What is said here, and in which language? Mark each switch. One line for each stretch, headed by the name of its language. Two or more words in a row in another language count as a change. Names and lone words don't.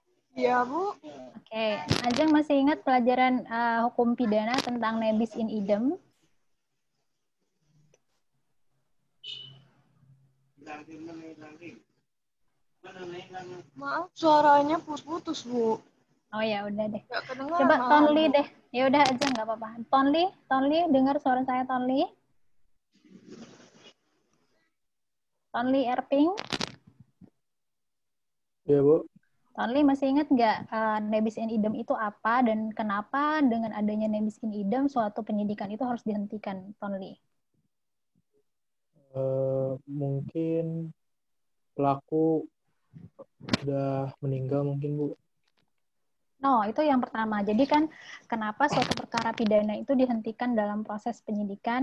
Indonesian: Iya, Bu. Oke, Ajeng masih ingat pelajaran hukum pidana tentang
Latin: nebis in idem?
Indonesian: Maaf, suaranya putus-putus, Bu. Oh ya, udah deh. Nggak kedengaran Coba malahan, Tonli Bu. deh. Ya udah aja nggak apa-apa. Tonli, dengar suara saya Tonli? Tonli Erping? Ya, Bu. Tonli masih ingat nggak
Latin: nebis in idem
Indonesian: itu apa dan kenapa dengan adanya
Latin: nebis in idem
Indonesian: suatu penyidikan itu harus dihentikan, Tonli? Mungkin pelaku udah meninggal mungkin, Bu. No, itu yang pertama. Jadi kan kenapa suatu perkara pidana itu dihentikan dalam proses penyidikan?